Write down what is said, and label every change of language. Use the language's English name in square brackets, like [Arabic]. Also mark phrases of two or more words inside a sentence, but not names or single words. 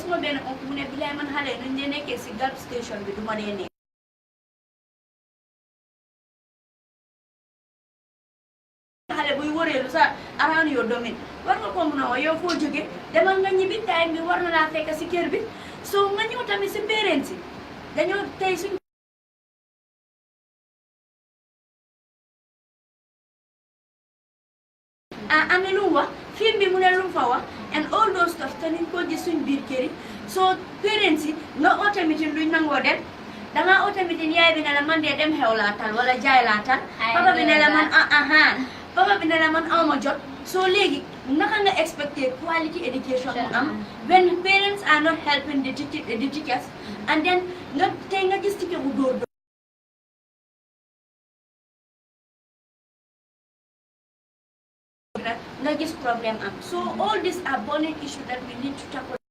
[Wolof] ma benn onk mu ne bilaay man xale nuñ dee nekkee si Gulf station bi du ma dee nekk xale buy wëreelu sa [English] around your domaine [Wolof] war nga ko mun a wax yow foo jóge demal nga ñibbi time bi war na laa fekk si kër bi so nga ñëw tamit si parents si dañoo tey suñ amee lu mu wax film bi mu ne lu mu fa wax [English] and all those stuff [Wolof] te niñ ko gis suñ biir kër yi so parents yi nga oote meeting duñ nangoo dem danga oote meeting yaay bi ne la man dee dem xew laa tal wala jaay laa tal papa bi ne la man papa bi ne la man awma jot so léegi naka nga expecté [English] quality education [Wolof] mu am [English] when parents are not helping the teachers [Wolof] and then nga tey nga gis teacher bu dóor nga gis problem am so [English] all these are burning issues that we need to tackle.